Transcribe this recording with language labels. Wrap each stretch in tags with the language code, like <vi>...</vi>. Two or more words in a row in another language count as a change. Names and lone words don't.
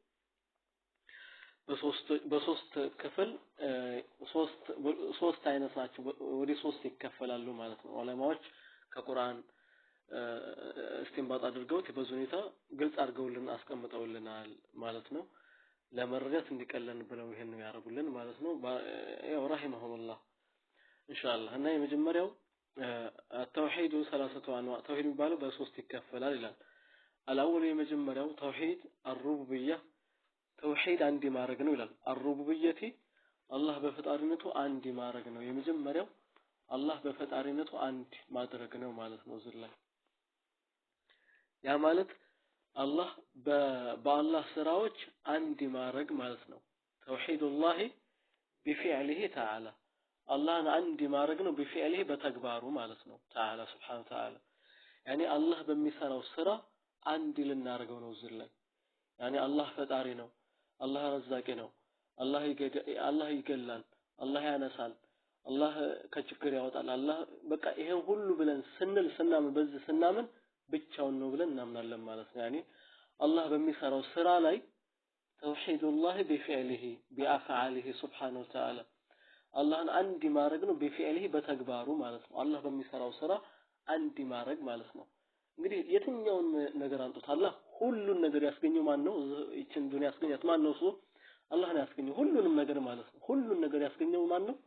<am>በሶስት ክፍል ሶስት አይነት ናቸው ወደ ሶስት ይከፈላሉ ማለት ነው። ዑለማዎች ከቁርአን እስቲንባጥ አድርገው በብዙ ሁኔታ ግልጽ አድርገውልን አስቀምጠውልናል ማለት ነው። ለመረዳት እንዲቀለን ብለው ይሄን ያረጉልን ማለት ነው። ያው</am> <ar>رحمه الله إن شاء الله።</ar> <am>እና የመጀመሪያው</am> <ar>التوحيد ثلاثه انواع</ar> <am>ተውሂድ የሚባለው በሶስት ይከፈላል ይላል። አላወሉ የመጀመሪያው ተውሂድ الربوبيه ተውሂድ አንድ ማድረግ ነው ይላል። الربوبيه አላህ በፈጣሪነቱ አንድ ማድረግ ነው። የመጀመሪያው አላህ በፈጣሪነቱ አንድ ማድረግ ነው ማለት ነው። ዝላይ ያ ማለት አላህ በአላህ ስራዎች አንድ ማድረግ ማለት ነው። ተውሂዱላህ</am> <ar>بفعله تعالى</ar> <am>አላህን አንድ ማድረግ ነው بفعله በተግባሩ ማለት ነው።</am> <ar>تعالى سبحانه وتعالى يعني</ar> <am>አላህ በሚሰራው ስራ አንድ ልናደርገው ነው ዝላይ يعني አላህ ፈጣሪ ነው አላህ ረዛቂ ነው አላህ ይገላል አላህ ያነሳል አላህ ከችግር ያወጣል አላህ በቃ ይሄን ሁሉ ብለን ስናምን በዚህ ስናምን ብቻውን ነው ብለን እናምናለን ማለት ነው። يعني አላህ በሚሰራው ስራ ላይ ተውሂዱላህ</am> <ar>بفعله بافعاله سبحانه وتعالى</ar> <am>አላህን አንድ ማድረግ ነው بفعله በተግባሩ ማለት ነው። አላህ በሚሰራው ስራ አንድ ማድረግ ማለት ነው። እንግዲህ የትኛውን ነገር አንጡት አላህ ሁሉን ነገር ያስገኘው ማን ነው? እቺን ዱንያ ያስገኛት ማን ነው? አላህ ነው ያስገኘው ሁሉንም ነገር ማለት ነው። ሁሉን ነገር ያስገኘው ማን ነው?</am>